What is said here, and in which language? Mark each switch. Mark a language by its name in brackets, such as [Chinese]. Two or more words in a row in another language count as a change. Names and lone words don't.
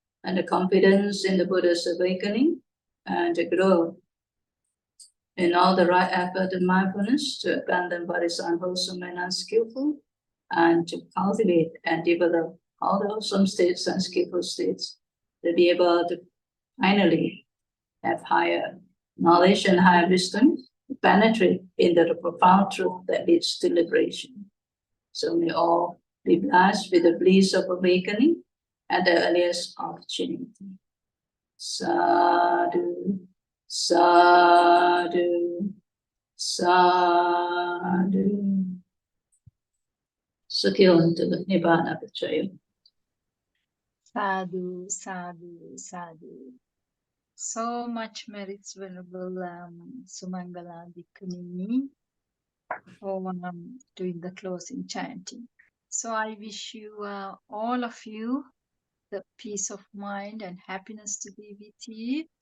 [English] the confidence in the Buddha's awakening, and to grow in all the right effort and mindfulness to abandon what is unwholesome and unskillful, and to cultivate and develop all the wholesome states and skillful states, to be able to finally have higher knowledge and higher wisdom to penetrate into the profound truth that leads to liberation. So may all be blessed with the bliss of awakening at the earliest opportunity. [Pali] Sadhu, sadhu, sadhu. Sukhyantu Nibbana Pachaya. Sadhu, sadhu, sadhu. [English] So much merits, Venerable Sumangala Bhikkhuni, for doing the closing chanting. So I wish you, all of you, the peace of mind and happiness to be with you.